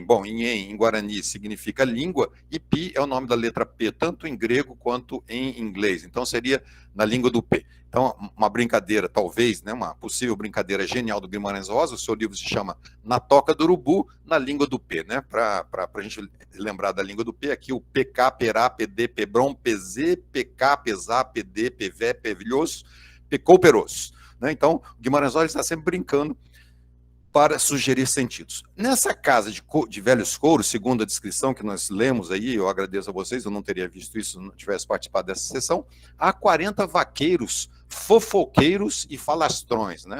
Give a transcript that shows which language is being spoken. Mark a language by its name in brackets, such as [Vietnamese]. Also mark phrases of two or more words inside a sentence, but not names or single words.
[Portuguese] Bom, Inhém, em Guarani, significa língua, e Pi é o nome da letra P, tanto em grego quanto em inglês. Então, seria na língua do P. Então, uma brincadeira, talvez, né, uma possível brincadeira genial do Guimarães Rosa, o seu livro se chama Na Toca do Urubu, na língua do P, né? Para a gente lembrar da língua do P, aqui o PK, Perá, PD, Pebrom, PZ, PK, Pesá, PD, PV, Pevilhoso, Pecou, Peroso. Né? Então, o Guimarães Rosa está sempre brincando para sugerir sentidos. Nessa casa de velhos couros, segundo a descrição que nós lemos aí, eu agradeço a vocês, eu não teria visto isso se não tivesse participado dessa sessão, há 40 vaqueiros, fofoqueiros e falastrões, né?